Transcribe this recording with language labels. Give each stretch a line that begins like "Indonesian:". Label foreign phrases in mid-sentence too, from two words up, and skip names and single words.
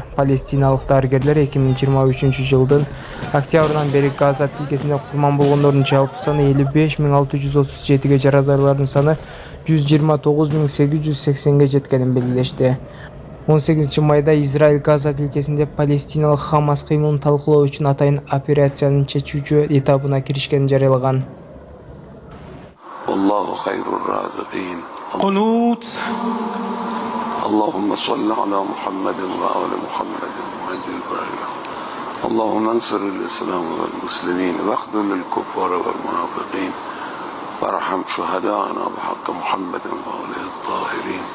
Kyrgyz: Палестиналык дарыгерлер 2023-жылдын октябрынан бери Газа тилкесинде курман болгондордун жалпы саны 55.637ге, жарандардын саны 129.880ге жеткенин белгилешти. 18-майда Израиль Газа тилкесинде палестиналык Хамас кыймылын талкуулоо үчүн атайын операциянын чечүүчү этабына киришкенин жарыялаган.
Arabic: الله خير الرازقين. قنوت اللهم صل على محمد وآل محمد وعجل فرجهم. اللهم انصر الإسلام والمسلمين واخذل الكفار والمنافقين وارحم شهداءنا بحق محمد وآله الطاهرين.